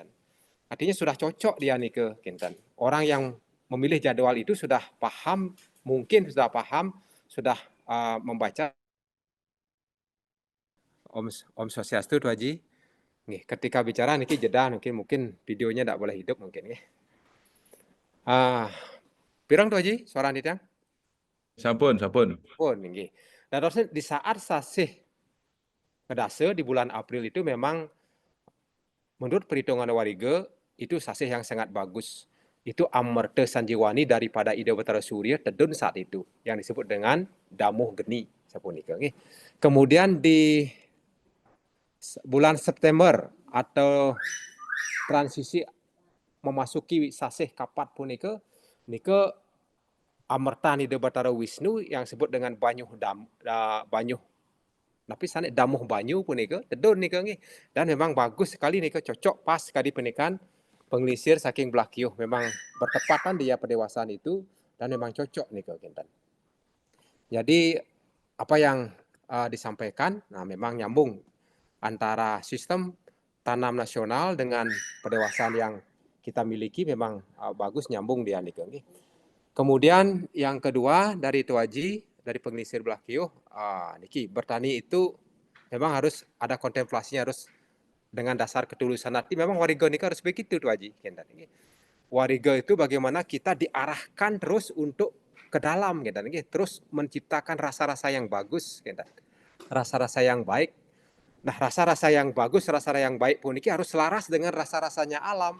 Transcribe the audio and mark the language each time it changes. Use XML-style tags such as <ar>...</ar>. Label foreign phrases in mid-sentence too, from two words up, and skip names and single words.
<id>Artinya sudah cocok dia nih kinten. Orang yang memilih jadwal itu sudah paham, mungkin sudah paham, sudah membaca.</id> <ban>Om Swastiastu Tuh Haji.</ban> <id>Nih, ketika bicara niki jeda mungkin videonya tidak boleh hidup mungkin nih.</id> <ban>Pirang Tuh Haji suara nitang? Sampun. Oh, nggih.</ban> <id>Dan terus di saat sasih kedase di bulan April itu memang menurut perhitungan warga itu sasih yang sangat bagus. Itu amarta sanjiwani daripada Ida Batara Surya tedun saat itu yang disebut dengan damuh geni</id> <ban>sapunika nggih.</ban> <id>Kemudian di bulan September atau transisi memasuki sasih kapat</id> <ban>punika nika</ban> <id>amarta Ida Batara Wisnu yang disebut dengan banyuh Tapi sana damuh banyu</id> <ban>punika tedun nika nggih.</ban> <id>Dan memang bagus sekali nika, cocok pas sekali</id> <ban>penikan penglisir saking belah kiuh.</ban> <id>Memang bertepatan dia pendewasaan itu dan memang cocok</id> <ban>nika kinten.</ban> <id>Jadi apa yang disampaikan, nah memang nyambung antara sistem tanam nasional dengan pendewasaan yang kita miliki memang bagus nyambung dia</id> <ban>nika nggih.</ban> <id>Kemudian yang kedua dari Tuaji, dari pengelisir</id> <ban>belah kiuh,</ban> <id>niki bertani itu memang harus ada kontemplasinya, harus dengan dasar ketulusan hati. Memang wariga</id> <ban>nika harus</ban> <id>begitu Tuaji. Wariga itu bagaimana kita diarahkan terus untuk ke dalam, terus menciptakan rasa-rasa yang bagus, rasa-rasa yang baik. Nah, rasa-rasa yang bagus, rasa-rasa yang baik pun ini harus selaras dengan rasa-rasanya alam.</id>